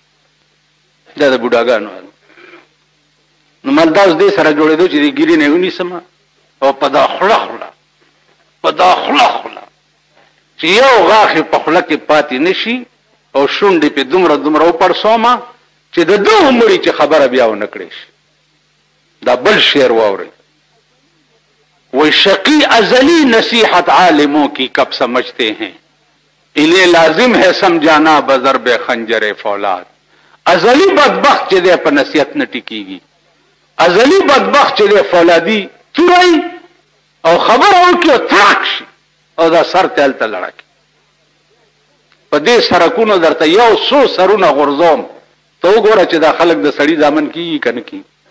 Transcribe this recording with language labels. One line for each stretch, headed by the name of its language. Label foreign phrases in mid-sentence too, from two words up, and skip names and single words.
Pashto: دا د بوډاګانو نو مال دا اوس دې سره جوړېدو چې د ګیرې نه ونیسم، او په دا خوله خوله، په دا خوله خوله چې یو غاښ په خوله کې پاتې نه شي، او شونډې پې دومره دومره وپړسومه چې د دغه مړي چې خبره بیا ونه کړې شي. دا بل شعر واورئ،
Urdu: وہی شقی ازلی نصیحت عالموں کی کب سمجھتے ہیں، انہیں لازم ہے سمجھانا بضرب خنجر فولاد.
Pashto: ازلی بدبخت چې دی په نصیحت نه ټیکیږي، ازلی بدبخت چې دی فولادي توری او خبره وکړي او تراک شي او دا سر ته هلته لړکي. په دې سرکونو درته یو څو سرونه غورځوم، ته وګوره چې دا خلک د سړي دامن کیږي که نه کیږي.